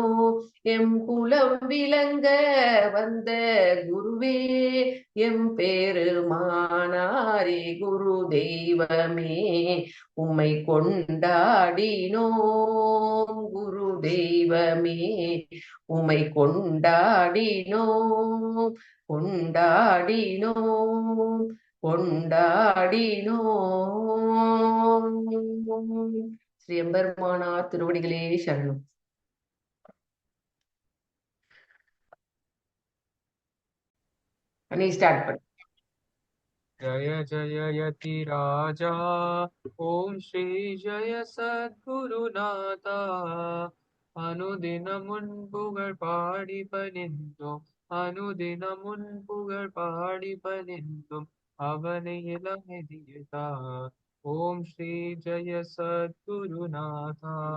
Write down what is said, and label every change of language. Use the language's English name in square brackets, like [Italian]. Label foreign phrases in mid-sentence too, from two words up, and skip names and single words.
[Tamil] எம் குலம் விளங்க வந்த குருவே எம் பெருமானாரே குரு தெய்வமே உம்மை கொண்டாடினோ குரு தெய்வமே உம்மை கொண்டாடினோ கொண்டாடினோ கொண்டாடினோ ஸ்ரீ எம்பெருமானார் திருவடிகளே சரணம். அனி ஸ்டார்ட் பண்ணு. [Sanskrit] जय जय यति राजा ओम श्री जय सद्गुरुनाथा अनुदिन [Tamil] मुன்புகழ் பாடி பணிந்தோம் அனுதின முன்புகழ் பாடி பணிந்தோம் அவனை இளமெதியதா ஓம் ஸ்ரீ ஜெய சத்குருநாதா.